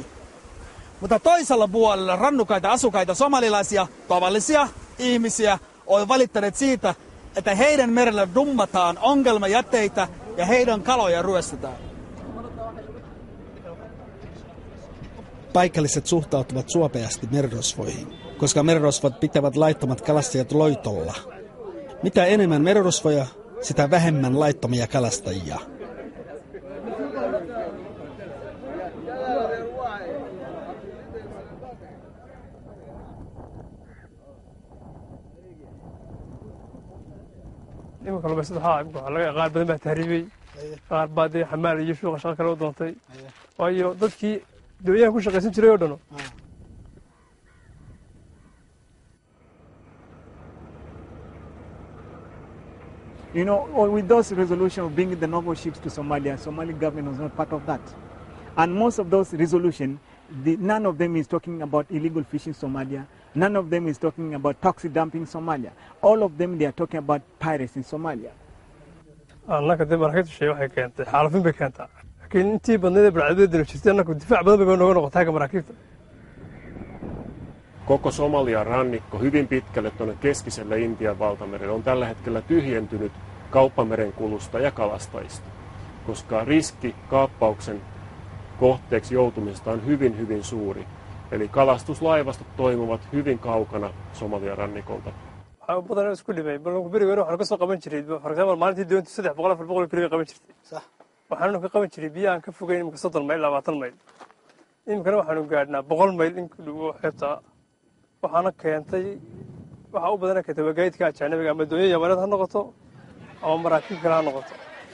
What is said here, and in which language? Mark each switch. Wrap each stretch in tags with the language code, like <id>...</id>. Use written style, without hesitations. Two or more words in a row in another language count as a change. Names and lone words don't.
<fi>Mutta toisella puolella rannukaita asukkaita somalilaisia, tavallisia ihmisiä, ovat valittaneet siitä, että heidän merellä dummataan ongelmajätteitä ja heidän kaloja ryöstetään. Paikalliset suhtautuvat suopeasti merirosvoihin, koska merirosvot pitävät laittomat kalastajat loitolla. Mitä enemmän merirosvoja, sitä vähemmän laittomia kalastajia.</fi> <so>imanka lugaysada qaar badan baa tahriibay, qaar baa dee xamaal iyo suuqa shaqo kale u doontay, waayo dadkii dawlayaha ku shaqaysan jiray oo dhano.</so> <en>You know, with those resolutions of bringing the noble ships to Somalia, Somali government was not part of that. And most of those resolutions, none of them is talking about illegal fishing in Somalia. None of them is talking about toxic dumping in Somalia. All of them, they are talking about pirates in Somalia.</en> <so>Annaka de markaytu shay waxay keentay xaalufin bay keentaa. Laakiin intii badneed barcadooda jirtay annaku difaac badan bay nooga noqotay ka maraakiibta.</so> <fi>Koko Somalian rannikko hyvin pitkälle tuonne keskiselle Intian valtamerelle on tällä hetkellä tyhjentynyt kauppameren kulusta ja kalastajista, koska riski kaappauksen kohteeksi joutumisesta on hyvin suuri. Eli kalastuslaivastot toimivat hyvin kaukana Somalian rannikolta.</fi> <so>Waxaa badan isku dhimay, balku bariga waxaan ka soo qaban jiray,</so> <en>for example,</en> <so>maalintii doonta 300-400 kilo qaban jirtay. Sax. Waxaan ka qaban jiray biyo aan ka fogeyn imka 30 mayl 20 mayl. Imkana waxaanu gaadhnaa 100 mayl in ku dhow xitaa. Waxaana keentay waxa u badan ka tabaagaydka ajnabiga ama doonyo yamareed ha noqoto ama maraakiib kale ha noqoto.</so>